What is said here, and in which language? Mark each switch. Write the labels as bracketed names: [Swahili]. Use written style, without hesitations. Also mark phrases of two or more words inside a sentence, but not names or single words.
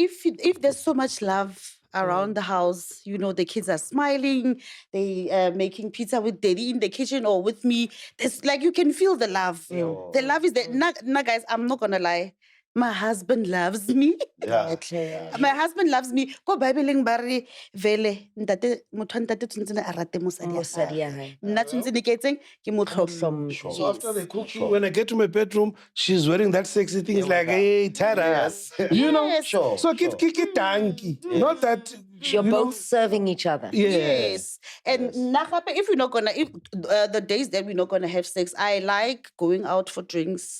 [English] If there's so much love around the house, you know, the kids are smiling, they making pizza with daddy in the kitchen or with me. There's like you can feel the love. The love is there. Nah, guys, I'm not gonna lie. My husband loves me. Yeah. My husband loves me. [Tswana] Ko Bible bari vele ntate motho ntate tshwanetse a rate mosadi ya Mosadi gagwe. [Southern Sotho] ya hae. [Tswana] Nna tshwanetse ne ke etseng ke mo tlhomphe. [English] So after they cook, when I get to my bedroom, she's wearing that sexy thing. It's like, hey, tada. You know? Yes. Sure. So get tanky. Not that You're both serving each other. Yes. And if we're not gonna, if the days that we're not gonna have sex, I like going out for drinks.